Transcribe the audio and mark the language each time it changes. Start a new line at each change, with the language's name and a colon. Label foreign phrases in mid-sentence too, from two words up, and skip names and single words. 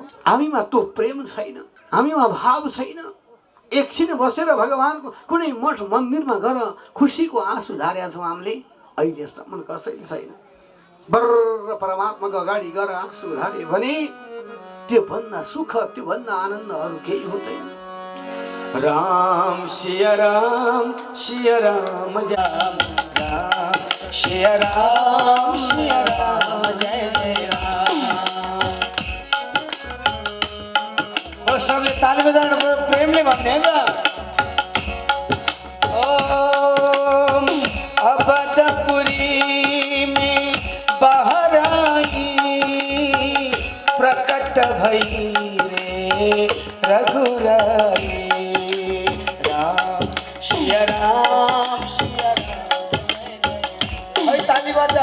Nepali: हामीमा त्यो प्रेम छैन, हामीमा भाव छैन। एकछिन बसेर भगवानको कुनै मठ मन्दिरमा गएर खुसीको आँसु झारेका छौँ हामीले, अहिलेसम्म कसैले छैन। बर्र परमात्माको अगाडि गएर आँसु झारे भने त्योभन्दा सुख, त्योभन्दा आनन्द अरू केही हुँदैन।
Hindi: राम सिया राम जय राम, सिया राम जय जय राम।
Nepali: और सबले ताली बजाउनु पर्यो, प्रेमले भन्ने है त।
Hindi: ओम अवधपुरी में बाहर आई, प्रकट भई रे रघुराई। सिया राम ताली बजा।